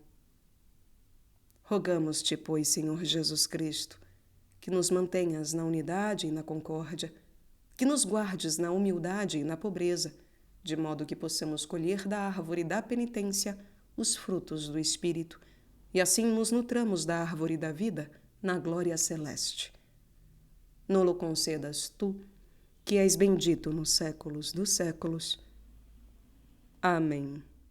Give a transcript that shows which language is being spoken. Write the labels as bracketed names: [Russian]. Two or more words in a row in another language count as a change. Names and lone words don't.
[Portuguese] Rogamos-te, pois, Senhor Jesus Cristo, que nos mantenhas na unidade e na concórdia, que nos guardes na humildade e na pobreza, de modo que possamos colher da árvore da penitência os frutos do Espírito, e assim nos nutramos da árvore da vida na glória celeste. [Latin] Nolo concedas tu, [Portuguese] que és bendito nos séculos dos séculos. Amém.